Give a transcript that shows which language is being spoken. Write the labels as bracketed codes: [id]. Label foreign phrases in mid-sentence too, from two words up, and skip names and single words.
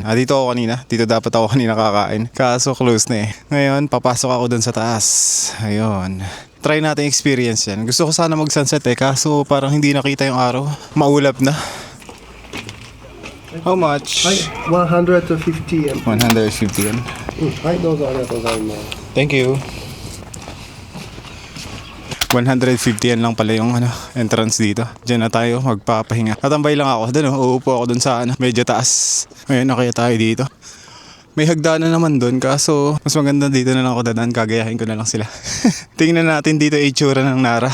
[tl] Dito ako kanina, dito dapat ako kanina kakain. Kaso close na eh. Ngayon, papasok ako dun sa taas. Ayun. Try natin experience yan. Gusto ko sana mag-sunset eh, kaso parang hindi nakita yung araw. Maulap na. [en] How much? [ja] 150 円。 [tl] 150 yan. [ja] はい、どうぞありがとうございます。 [en] Thank you. [tl] 150 yan lang pala yung entrance dito. Diyan na tayo magpapahinga. Tatambay lang ako doon. Uupo ako doon sa medyo taas. Ngayon na kaya tayo dito. May hagdanan naman doon, kaso mas maganda dito na lang ako dadaan. Kagayahin ko na lang sila. Tingnan natin dito itsura ng Nara.